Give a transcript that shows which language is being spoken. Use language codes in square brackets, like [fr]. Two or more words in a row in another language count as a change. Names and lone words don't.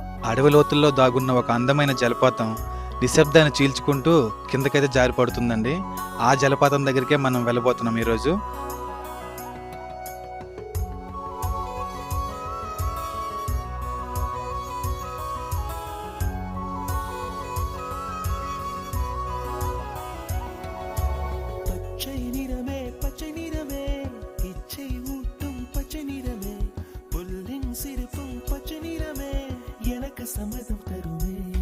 [te] అడవి లోతుల్లో దాగున్న ఒక అందమైన జలపాతం నిశ్శబ్దాన్ని చీల్చుకుంటూ కిందకైతే జారి పడుతుందండి. ఆ జలపాతం దగ్గరికే మనం వెళ్ళబోతున్నాం ఈరోజు. [ta] பச்சை நிறமே பச்சை நிறமே இச்சை ஊட்டும் பச்சை நிறமே புல்லின் சிரிப்பும் பச்சை நிறமே எனக்கு சம்மதம் தருமே